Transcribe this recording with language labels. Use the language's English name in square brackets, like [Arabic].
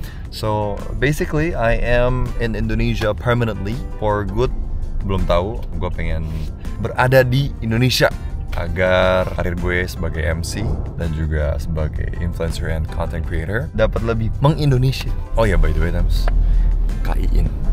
[English] So basically I am in Indonesia permanently for good. [Indonesian] Belum tahu, gue pengen berada di Indonesia agar karir gue sebagai MC dan juga sebagai influencer [English] and content creator [Indonesian] dapat lebih meng-Indonesia. [English] Oh ya, by the way, Tems, Kaiin.